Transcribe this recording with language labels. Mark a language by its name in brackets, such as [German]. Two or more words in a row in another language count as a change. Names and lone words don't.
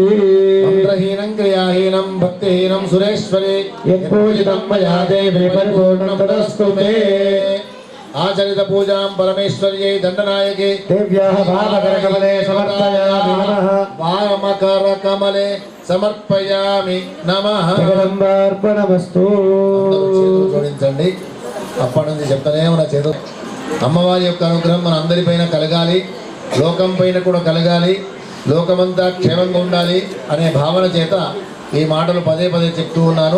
[Sanskrit] मन्त्रहीनं क्रियाहीनं भक्तिहीनं सुरेश्वरे यत्पूजितं मया देवी परिपूर्णं तदस्तु मे आचरित पूजां परमेश्वर्यै दण्डनायके देव्याः वामकरकमले समर्पयामि नमः वामकरकमले సమర్పయామి నమః. జగదంబార్పణమస్తు. [Telugu] అందరూ చేతులు జోడించండి. అప్పటి నుంచి చెప్తానే మన చేతులు. అమ్మవారి యొక్క అనుగ్రహం మన అందరిపైన కలగాలి, లోకం పైన కూడా కలగాలి, లోకమంతా క్షేమంగా ఉండాలి అనే భావన చేత ఈ మాటలు పదే పదే చెప్తూ ఉన్నాను.